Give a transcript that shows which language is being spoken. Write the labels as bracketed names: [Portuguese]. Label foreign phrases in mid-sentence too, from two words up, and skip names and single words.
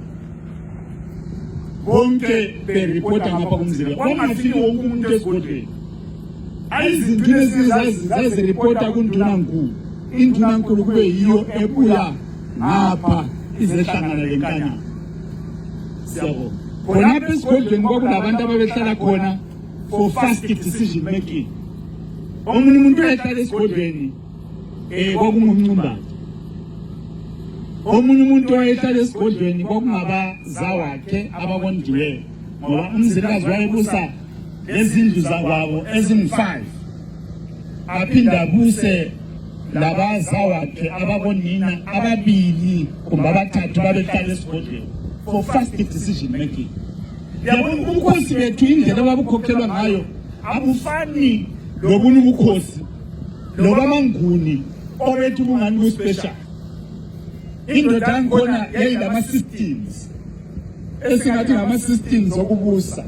[North Ndebele] bonke beripota ngapha kumzikazi kwangafiki wonke umuntu esigodlweni ayizinduna ezizaziripota kundunankulu indunankulu kube yiyo ebuya ngapha izehlangana lenkanyana siyabona khonapha esigodlweni kwakulabantu ababehlala khona for [English] fast decision making [North Ndebele] omunye umuntu oyehlala esigodlweni kwakungumncumbathi omunye umuntu oyehlala esigodlweni kwakungabazawakhe abakondiweyo ngoba umzilikazi wayebusa lezindlu zakwabo ezingu-5 aphinde abuse labazawakhe ababonina ababili kumbe abathathu babehlala esigodlweni [English] for fast decision making. [North Ndebele] Yabona ubukhosi bethu indlela ababukhokhelwa ngayo abufani lobunye ubukhosi loba amanguni obethu bungani bu-special. Indoda yangikhona yayilama systems esingathi ngama-systems okubusa.